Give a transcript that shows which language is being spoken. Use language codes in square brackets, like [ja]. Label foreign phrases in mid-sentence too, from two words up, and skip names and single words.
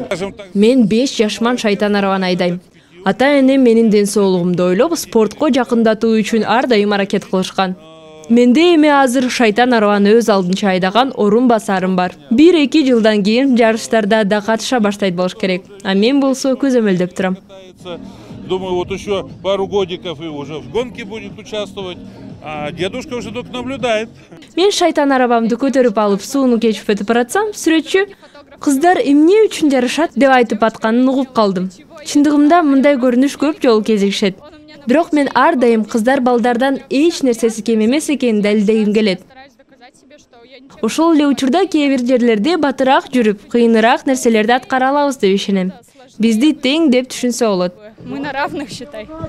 [ky] Мен 5 жашман шайтан арабаны айдайм. Ата-энем менин ден соолугумду ойлоп, спортко жакындатуу үчүн ар дайым аракет кылышкан. Менде эми азыр шайтан арабаны өз алдынча айдаган орун басарым бар. 1-2 жылдан кийин жарыштарда да катыша баштайт болуш керек. А мен болсо көзөмөлдөп турам. [ru] Думаю, вот еще пару годиков и уже в гонке будет участвовать. А дедушка уже только наблюдает. [ky] Мен шайтан арабамды көтөрүп алып сууну кечип өтүп баратсам, сүрөтчү кыздар эмне үчүн жарышат деп айтып атканын угуп калдым. Чындыгымда мындай көрүнүш көп жолу кезигишет. Бирок мен ар дайым кыздар балдардан эч нерсеси кем эмес экенин далилдегим келет. Ошол эле учурда кээ бир жерлерде батыраак жүрүп, кыйыныраак нерселерди аткара алабыз деп ишенем. Бизди тең деп түшүнсө болот. [ru] Мы на равных, считай.